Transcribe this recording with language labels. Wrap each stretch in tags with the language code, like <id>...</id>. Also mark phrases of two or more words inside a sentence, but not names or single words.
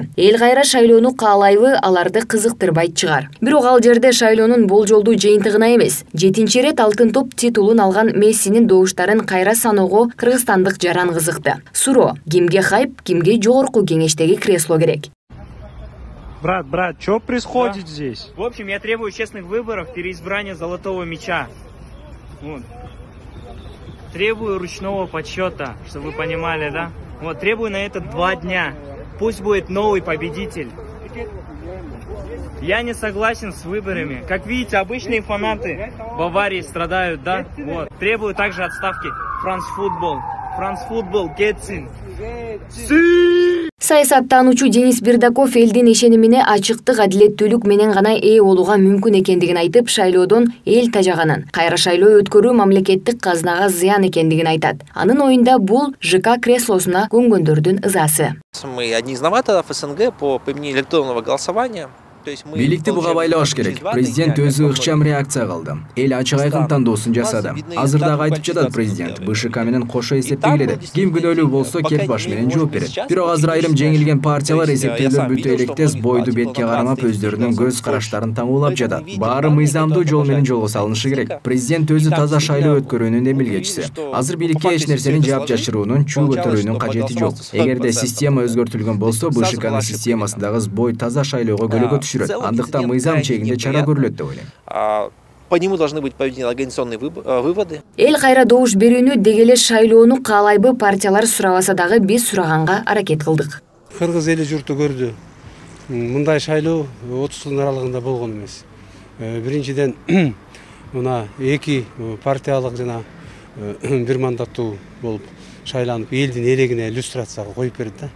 <ky>Эл кайра шайлоону каалайбы, аларды кызыктырбайт чыгар. Бирок ал жерде шайлоонун болжолдуу жыйынтыгына эмес, 7-чи рет алтын топ титулун алган Мессинин добуштарын кайра саноого кыргызстандык жаран кызыкты. Суроо: кимге хайп, кимге жогорку кеңештеги кресло керек?</ky> <ru>Брат, что происходит здесь? В общем, я требую честных выборов, переизбрания золотого мяча. Вот. Требую ручного подсчета, чтобы вы понимали, да? Вот, требую на это 2 дня. Пусть будет новый победитель. Я не согласен с выборами. Как видите, обычные фанаты Баварии страдают, да? Вот. Требую также отставки France Football</ru> <en>gets in.</en> <ky>Саясаттануучу Денис Бердаков элдин ишенимине ачыктык, адилеттүүлүк менен гана ээ болууга мүмкүн экендигин айтып, шайлоодон эл тажаганын, кайра шайлоо өткөрүү мамлекеттик казынага зыян экендигин айтат. Анын оюнда бул ЖК креслосуна көнгөндөрдүн ызасы.</ky> <ru>Мы одни из новаторов СНГ по применению электронного голосования.</ru> <ky>Бийликти буга байлабаш керек. Президент өзү ыкчам реакция кылды. Эл ачык айкын тандоосун жасады. Азыр дагы айтып жатат президент, БШК менен кошо эсептегиле. Ким күнөөлүү болсо кел баш менен жооп берет. Бирок азыр айрым жеңилген партиялар эсептөөлөр бүтө электес бойду бетке карамап өздөрүнүн көз караштарын таңуулап жатат. Баары мыйзамдуу жол менен жолго салынышы керек. Президент өзү таза шайлоо өткөрүүнүн демилгечиси. Азыр бийликке эч нерсени жаап жашыруунун, чуу көтөрүүнүн кажети жок. Эгерде система өзгөртүлгөн болсо, БШКнын системасындагы сбой таза шайлоого көлөкө түшүрөт. Андыктан мыйзам чегинде чара көрүлөт деп ойлойм.</ky> <ru>По нему должны быть проведены организационные выводы.</ru> <ky>Эл кайра добуш берүүнү дегеле шайлоону каалайбы партиялар сурабаса дагы биз сураганга аракет кылдык. Кыргыз эли журту көрдү. Мындай шайлоо 30 жылдын аралыгында болгон эмес. Биринчиден мына 2 партиялык жана 1 мандаттуу болуп шайланып, элдин элегине иллюстрацияга коюп берди да.</ky>